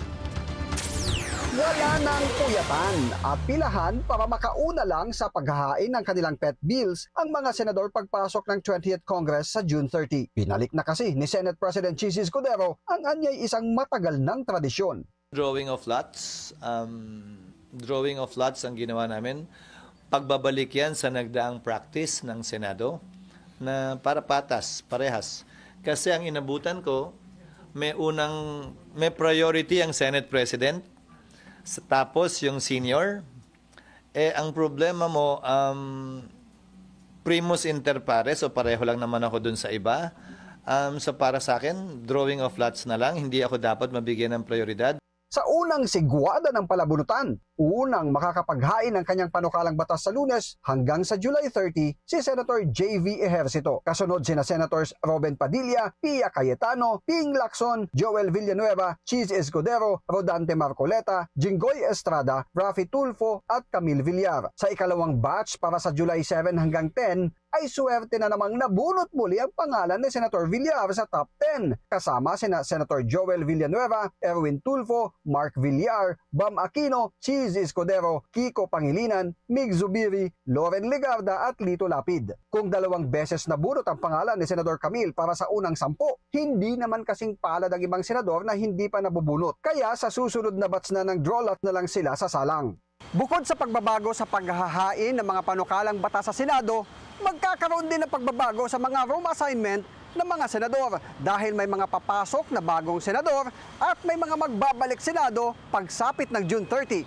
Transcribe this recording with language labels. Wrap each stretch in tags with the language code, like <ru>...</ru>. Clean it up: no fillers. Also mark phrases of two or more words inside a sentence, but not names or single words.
<tl>Wala nang puyatan at pilahan para makauna lang sa paghahain ng kanilang</tl> <en>pet bills</en> <tl>ang mga senador pagpasok ng 20th Congress sa June 30. Pinalik na kasi ni Senate President Chis Escudero ang anyay isang matagal ng tradisyon.</tl> <en>Drawing of lots</en> <tl>ang ginawa namin. Pagbabalik yan sa nagdaang practice ng Senado na para patas, parehas. Kasi ang inabutan ko, may priority ang Senate President, tapos yung senior. Ang problema mo,</tl> <la>primus inter pares,</la> <tl>o pareho lang naman ako dun sa iba. So para sa akin,</tl> <en>drawing of lots</en> <tl>na lang, hindi ako dapat mabigyan ng prioridad. Sa unang sigwada ng palabunutan, unang makakapaghain ng kanyang panukalang batas sa Lunes hanggang sa July 30, si Senator J.V. Ejercito. Kasunod sina Senators Robin Padilla, Pia Cayetano, Ping Lacson, Joel Villanueva, Chis Escudero, Rodante Marcoleta, Jinggoy Estrada, Rafi Tulfo at Camille Villar. Sa ikalawang batch para sa July 7 hanggang 10, ay suwerte na namang nabunot muli ang pangalan ni Senator Villar sa top 10. Kasama sina Senator Joel Villanueva, Erwin Tulfo, Mark Villar, Bam Aquino, Chis Escudero, Kiko Pangilinan, Mig Zubiri, Loren Legarda at Lito Lapid. Kung 2 beses nabunot ang pangalan ni Senador Camille para sa unang 10, hindi naman kasing palad ang ibang senador na hindi pa nabubunot. Kaya sa susunod na batch na ng</tl> <en>draw lot</en> <tl>na lang sila sa salang. Bukod sa pagbabago sa paghahain ng mga panukalang batas sa Senado, magkakaroon din ng pagbabago sa mga</tl> <en>room assignment</en> <tl>ng mga senador dahil may mga papasok na bagong senador at may mga magbabalik Senado pagsapit ng June 30.</tl>